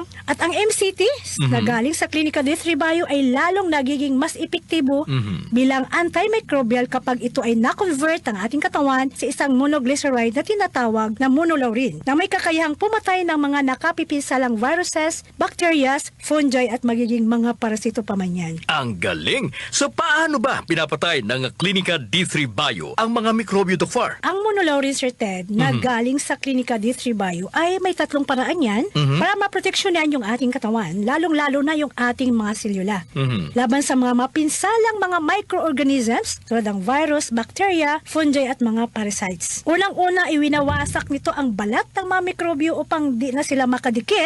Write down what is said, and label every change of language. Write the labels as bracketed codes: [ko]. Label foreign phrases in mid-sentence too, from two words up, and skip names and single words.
[tl] At ang MCT na galing sa Clinica D3 Bio ay lalong nagiging mas epektibo bilang antimicrobial kapag ito ay na-convert ang ating katawan sa isang monoglyceride na tinatawag na monolaurin na may kakayahang pumatay ng mga nakapipisalang viruses, bacterias, fungi at magiging mga parasito pa man yan. Ang galing! So paano ba pinapatay ng Clinica D3 Bio ang mga mikrobyo, Doc Far? Ang monolaurin, Sir Ted, na galing sa Clinica D3 Bio ay may tatlong paraan yan para maproteksyonan yung ating katawan, lalong-lalo na yung ating mga selula. Laban sa mga mapinsalang mga microorganisms tulad ng virus, bacteria, fungi at mga parasites. Unang-una, iwinawasak nito ang balat ng mga mikrobyo upang di na sila makadikit